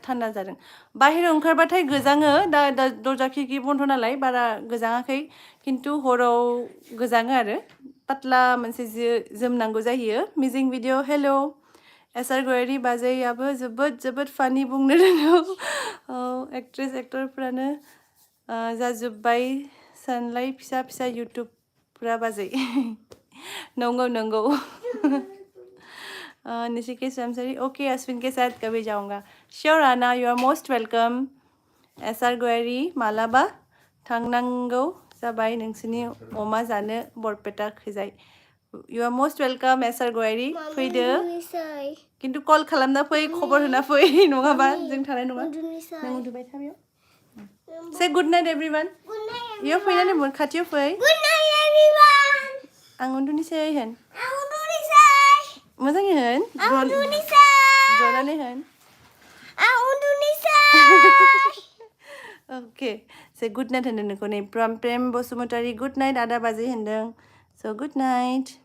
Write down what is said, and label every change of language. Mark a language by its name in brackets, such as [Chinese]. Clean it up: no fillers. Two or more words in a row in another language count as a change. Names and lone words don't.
[Bodo] थान्दा जादों बाहेरायाव ओंखारबाथाय गोजाङो दा दरजा खिरखि बन्द नालाय बारा गोजाङाखै खिन्थु हराव गोजाङो आरो पातला मोनसे जोमनांगौ जायो मिजिं भिडिअ हेल' एसार गयारि बाजैयाबो जोबोद फानि बुंनो रोंगौ [English] actress actorफ्रानो [Bodo] जाजोब्बाय सानलाय फिसा फिसा इउटुबफ्रा बाजै नंगौ निशिकेश रामसारी [Hindi] ओके अश्विन के साथ कभी जाऊंगा श्योर आना [English] you are most welcome [Bodo] एसार गयारि मालाबा थांनांगौ जाबाय नोंसोरनि अमा जानो बरपेटा खैजाय [English] you are most welcome [Bodo] एसार गयारि फैदो खिन्थु कल खालामना फै खबर होना फै नङाबा जों थानाय नङा नों उन्दुबाय था बेयाव [English] say good night everyone [Bodo] इयाव फैनानै खाथियाव फै आं उन्दुनोसै होन मोजाङै होन जनानै होन अके [English] say good night [Bodo] होनदों नोंखौ नै प्रेम बसुमतारी [English] good night [Bodo] आदा बाजै होनदों स' [English] good night